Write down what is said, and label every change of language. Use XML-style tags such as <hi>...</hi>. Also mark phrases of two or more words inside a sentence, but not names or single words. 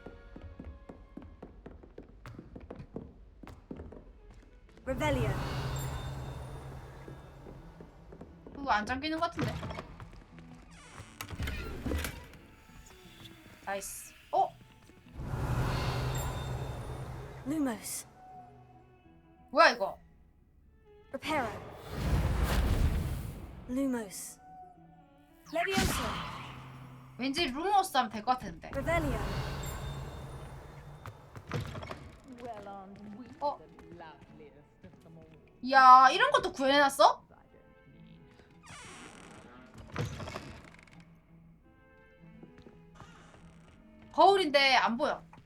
<en>Rebellion.</en> <ko>그거 안 잠기는 것 같은데? 나이스.</ko> <la>Lumos.</la> <ko>뭐야 이거?</ko> <la>Reparo. Lumos. Levioso.</la> <ko>왠지 루모스 하면 될 것 같은데.</ko> <en>Rebellion.</en> <ko>이야, 이런 것도 구현해놨어? 거울인데 안 보여.</ko>